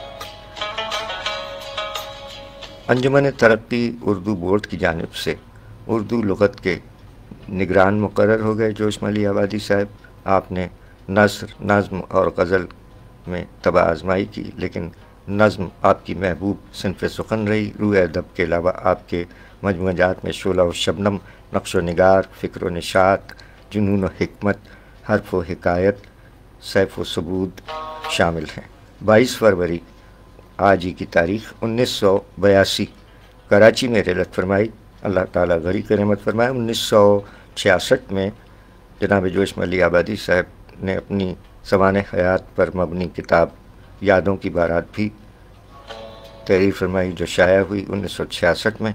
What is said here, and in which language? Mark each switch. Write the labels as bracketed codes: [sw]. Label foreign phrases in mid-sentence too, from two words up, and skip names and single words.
[ur] انجمن ترقی اردو بورڈ کی جانب سے اردو لغت کے نگران مقرر ہو گئے جوش ملی آبادی صاحب۔ آپ نے نثر، نظم اور غزل میں طبع آزمائی کی، لیکن نظم آپ کی محبوب صنف سخن رہی۔ روح ادب کے علاوہ آپ کے مجموعہ جات میں شعلہ و شبنم، نقش و نگار، فکر و نشاط، جنون و حکمت، حرف و حکایت، سیف و ثبوت شامل ہیں۔ 22 فروری آج ہی کی تاریخ 1982 کراچی میں رحلت فرمائی، اللہ تعالیٰ غریق رحمت فرمائے۔ 1966 میں جناب جوش ملی آبادی صاحب نے اپنی سوانح حیات پر مبنی کتاب یادوں کی بارات بھی تحریر فرمائی، جو شائع ہوئی 1966 میں۔